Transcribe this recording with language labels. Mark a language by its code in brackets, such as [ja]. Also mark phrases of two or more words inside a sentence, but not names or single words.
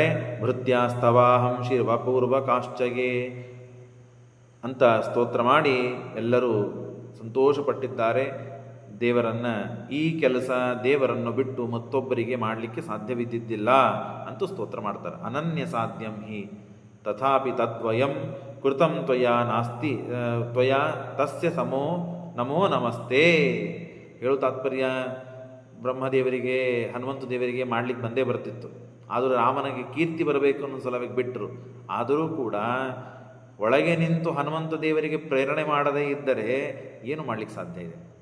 [sa] ಭೃತ್ಯಾಸ್ತವಾಹಂ ಶಿರ್ವಪೂರ್ವಕಾಶ್ಚಗೆ [kn] ಅಂತ ಸ್ತೋತ್ರ ಮಾಡಿ ಎಲ್ಲರೂ ಸಂತೋಷಪಟ್ಟಿದ್ದಾರೆ. ದೇವರನ್ನು ಈ ಕೆಲಸ ದೇವರನ್ನು ಬಿಟ್ಟು ಮತ್ತೊಬ್ಬರಿಗೆ ಮಾಡಲಿಕ್ಕೆ ಸಾಧ್ಯವಿದ್ದಿದ್ದಿಲ್ಲ ಅಂತೂ ಸ್ತೋತ್ರ ಮಾಡ್ತಾರೆ. [sa] ಅನನ್ಯ ಸಾಧ್ಯಂ ಹಿ ತಥಾಪಿ ತದ್ವಯಂ ಕೃತಂ ತ್ವಯಾ ನಾಸ್ತಿ ತ್ವಯಾ ತಸ್ಯ ಸಮೋ ನಮೋ ನಮಸ್ತೆ. [kn] ಹೇಳು ತಾತ್ಪರ್ಯ, ಬ್ರಹ್ಮದೇವರಿಗೆ ಹನುಮಂತ ದೇವರಿಗೆ ಮಾಡಲಿಕ್ಕೆ ಬಂದೇ ಬರ್ತಿತ್ತು. ಆದರೂ ರಾಮನಿಗೆ ಕೀರ್ತಿ ಬರಬೇಕು ಅನ್ನೋ ಸಲುವಾಗಿ ಬಿಟ್ಟರು. ಆದರೂ ಕೂಡ ಒಳಗೆ ನಿಂತು ಹನುಮಂತ ದೇವರಿಗೆ ಪ್ರೇರಣೆ ಮಾಡದೇ ಇದ್ದರೆ ಏನು ಮಾಡಲಿಕ್ಕೆ ಸಾಧ್ಯ ಇದೆ?